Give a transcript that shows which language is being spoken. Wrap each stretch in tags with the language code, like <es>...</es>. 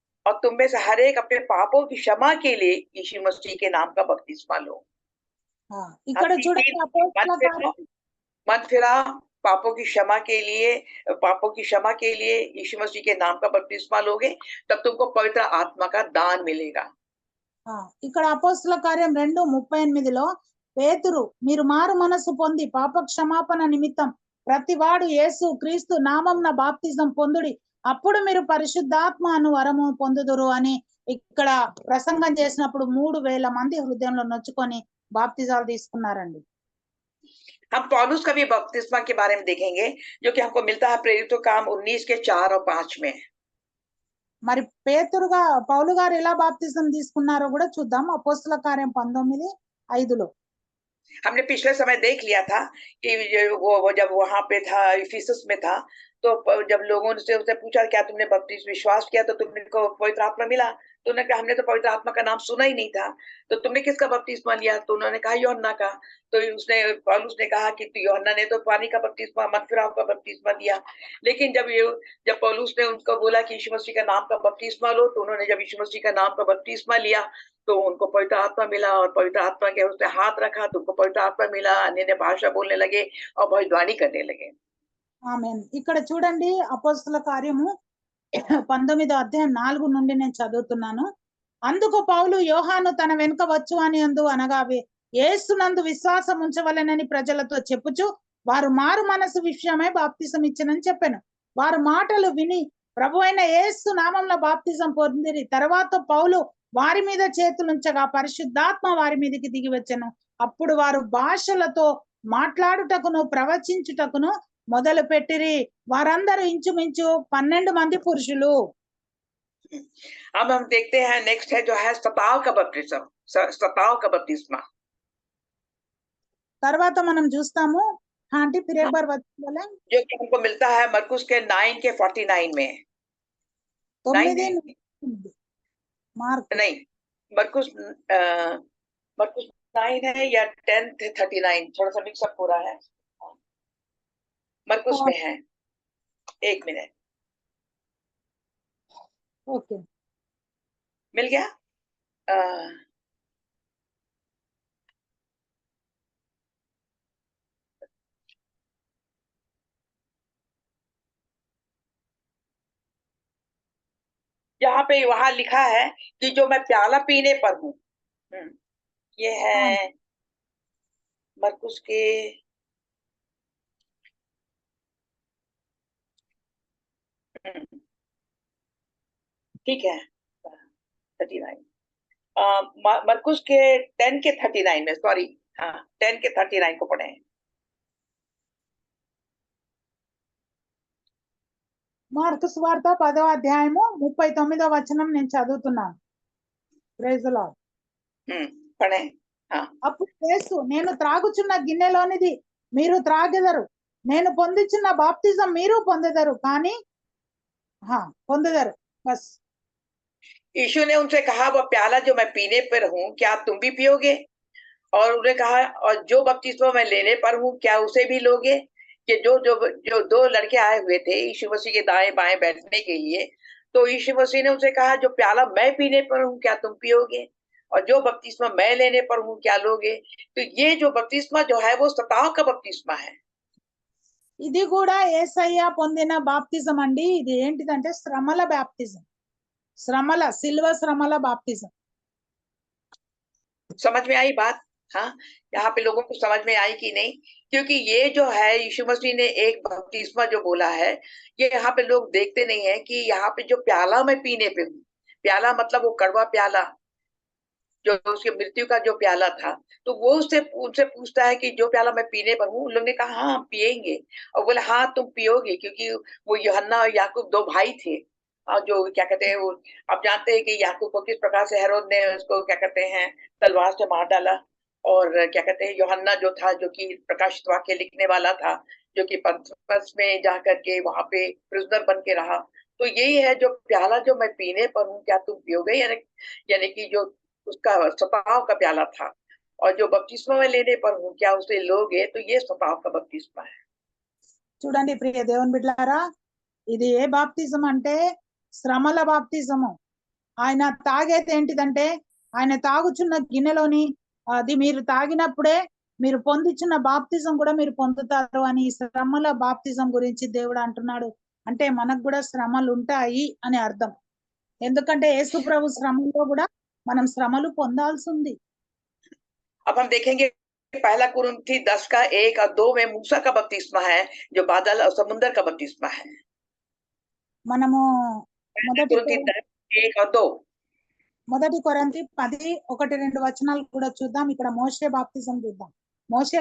<hi>और तुम में से हर एक अपने पापों की क्षमा के लिए यीशु मसीह के नाम का बपतिस्मा लो।</hi> <te>ఇక్కడ చూడండి అపోస్తల కార్యం</te> <hi>मन फिरा, पापों की क्षमा के लिए, पापों की क्षमा के लिए यीशु मसीह के नाम का बपतिस्मा लोगे, तब तुमको पवित्र आत्मा का दान मिलेगा।</hi> <te>ఇక్కడ అపోస్తల కార్యం 2:38లో పేతురు మీరు మారు మనసు పొంది పాప క్షమాపణ నిమిత్తం ప్రతివాడు యేసు క్రీస్తు నామమున బాప్తిజం పొందుడి అప్పుడు మీరు పరిశుద్ధాత్మ అను వరము పొందుదురు అని ఇక్కడ ప్రసంగం చేసినప్పుడు 3000 మంది హృదయంలో నొచ్చుకొని బాప్తిజాలు తీసుకున్నారండి।</te> <hi>हम पौलुस का भी बपतिस्मा के बारे में देखेंगे, जो कि हमको मिलता है प्रेरितों काम 19 के 4 और 5 में।</hi> <te>మరి పౌలు గారు ఎలా బాప్తిజం తీసుకున్నారో కూడా చూద్దాం। అపోస్తల కార్యం 19:5లో</te> <hi>हमने पिछले समय देख लिया था कि वो जब वहां पे था, इफिसस में था, तो जब लोगों ने उससे पूछा क्या तुमने बपतिस्मा विश्वास किया तो तुमने को पवित्र आत्मा मिला, तो उन्होंने कहा हमने तो पवित्र आत्मा का नाम सुना ही नहीं था, तो तुमने किसका बपतिस्मा लिया? तो उन्होंने कहा यूहन्ना का। तो उसने पौलुस ने कहा कि यूहन्ना ने तो पानी का बपतिस्मा, मनफिराव का बपतिस्मा दिया। लेकिन जब पौलुस ने उनको बोला कि यीशु मसीह का नाम का बपतिस्मा लो, तो उन्होंने जब यीशु मसीह का नाम का बपतिस्मा लिया तो उनको पवित्र आत्मा मिला, और पवित्र आत्मा के उसने हाथ रखा तो उनको पवित्र आत्मा मिला, अन्य भाषा बोलने लगे और भविष्यवाणी करने लगे।</hi> <te>ఆమేన్। ఇక్కడ చూడండి అపోస్తల కార్యము 19వ అధ్యాయం 4 నుండి నేను చదువుతున్నాను। అందుకు పౌలు యోహాను తన వెనుక వచ్చు అని అనగా యేసునందు విశ్వాసం ఉంచవలెనని ప్రజలతో చెప్పుచు వారు మారు మనసు విషయమై బాప్తిసం ఇచ్చనని చెప్పాను। వారు మాటలు విని ప్రభువైన యేసు నామములో బాప్తిజం పొందిరి। తర్వాత పౌలు వారి మీద చేతులుంచగా పరిశుద్ధాత్మ వారి మీదకి దిగి వచ్చెను। అప్పుడు వారు భాషలతో మాట్లాడుటకును ప్రవచించుటకును మొదలు పెట్టిరి। వారందరూ ఇంచుమించు 12 మంది పురుషులు।</te> <hi>अब हम देखते हैं नेक्स्ट है जो है सताव का बपतिस्मा।</hi> <te>తర్వాత మనం చూస్తాము ఆంటీ</te> <hi>फिर एक बार बताइए जो कि हमको मिलता है मरकुस के 9 के 49 में। 9 मार्क नहीं, मरकुस 9 है या 10:39, थोड़ा सा मिक्सअप हो रहा है। मरकुस में है, 1 मिनट। ओके मिल गया। यहाँ पे वहां लिखा है कि जो मैं प्याला पीने पर हूँ, ये है मरकुस के ठीक है 39, मरकुस के 10 के 39 में, सॉरी, हाँ 10 के 39 को पढ़े।</hi> <te>మార్కు సువార్త 10వ అధ్యాయము 39వ వచనం నేను చదువుతున్నాను।</te> <en>Praise the lord.</en> <hi>పढ़े।</hi> <te>అప్పుడు యేసు నేను త్రాగుచున్న గిన్నెలోనిది మీరు త్రాగెదరు, నేను పొందుచున్న బాప్తిజం మీరు పొందెదరు కానీ పొందెదరు బస్।</te> <hi>यीशु ने उनसे कहा वह प्याला जो मैं पीने पर हूँ क्या तुम भी पियोगे? और उन्होंने कहा और जो बपतिस्मा मैं लेने पर हूँ क्या उसे भी लोगे? कि जो 2 लड़के आए हुए थे यीशु मसीह के दाएं बाएं बैठने के लिए, तो यीशु मसीह ने उनसे कहा जो प्याला मैं पीने पर हूँ क्या तुम पियोगे? और जो बपतिस्मा मैं लेने पर हूँ क्या लोगे? तो ये जो बपतिस्मा जो है वो सताव का बपतिस्मा है।</hi> <te>ఇది కూడా యేసయ్య పొందిన బాప్తిజం అండి। ఇది ఏంటిదంటే శ్రమల బాప్తిజం, సిల్వ శ్రమల బాప్తిజం।</te> <hi>समझ में आई बात? हाँ, यहाँ पे लोगों को समझ में आई कि नहीं? क्योंकि ये जो है यीशु मसीह ने एक बपतिस्मा जो बोला है, ये यहाँ पे लोग देखते नहीं है कि यहाँ पे जो प्याला मैं पीने पे हूँ, प्याला मतलब वो कड़वा प्याला जो उसकी मृत्यु का जो प्याला था, तो वो उनसे पूछता है कि जो प्याला मैं पीने पर हूँ। उन लोगों ने कहा हाँ पिएंगे, और बोले हाँ तुम पियोगे, क्योंकि वो यूहन्ना और याकूब 2 भाई थे। और जो क्या कहते हैं वो, आप जानते हैं कि याकूब को किस प्रकार से हेरोद ने उसको क्या कहते हैं तलवार से मार डाला, और क्या कहते हैं यूहन्ना जो था जो कि प्रकाशित वाक्य लिखने वाला था, जो कि पतरस में जा करके वहां पे प्रिजनर बन के रहा। तो यही है जो प्याला जो मैं पीने पर हूँ क्या तुम पियोगे, यानी कि जो उसका सताव का प्याला था, और जो बपतिस्मा में लेने पर हूँ क्या उसे लोगे, तो ये सताव का बपतिस्मा है।</hi> <te>చూడండి ప్రియ దేవుని బిడ్డలారా, ఇది ఏ బాప్తిజం అంటే శ్రమల బాప్తిజము। ఆయన తాగేది ఏంటిదంటే ఆయన తాగుచున్న గిన్నెలోని అది మీరు తాగినప్పుడే మీరు పొందుచున్న బాప్తిజం కూడా మీరు పొందుతారు అని ఈ శ్రమల బాప్తిజం గురించి దేవుడు అంటున్నాడు. అంటే మనకు కూడా శ్రమలు ఉంటాయి అని అర్థం. ఎందుకంటే యేసు ప్రభు శ్రమలో కూడా మనం శ్రమలు పొందాల్సి ఉంది.</te> <hi>अब हम देखेंगे पहला कुरिन्थी 10 का 1 और 2 में मूसा का बपतिस्मा है, जो बादल और समुद्र का बपतिस्मा है।</hi> <te>మనము</te> <hi>पहला</hi> <te>మొదటి</te> <hi>कुरिन्थी 10 1 और 2।</hi> <te>మొదటి కొరింథీ 10 1-2 వచనాలు కూడా చూద్దాం. ఇక్కడ మోషే బాప్తిజం చూద్దాం. మోషే</te>